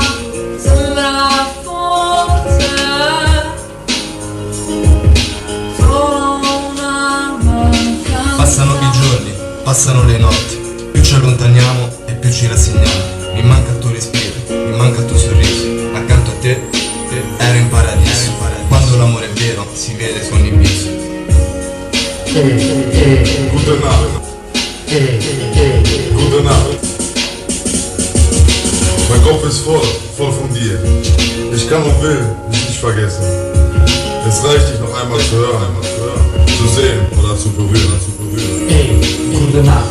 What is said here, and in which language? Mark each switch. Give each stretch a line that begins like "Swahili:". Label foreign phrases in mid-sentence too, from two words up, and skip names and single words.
Italian: Sembra forse solo una mancanza. Passano i giorni, passano le notti, più ci allontaniamo e più ci rassegniamo. Mi manca il tuo respiro, mi manca il tuo sorriso. Accanto a te ero in paradiso. Quando l'amore è vero si vede su ogni viso.
German: Gute Nacht. Mein Kopf ist voll von dir. Ich kann und will dich nicht vergessen. Es reicht dich noch einmal zu hören, zu sehen oder zu berühren.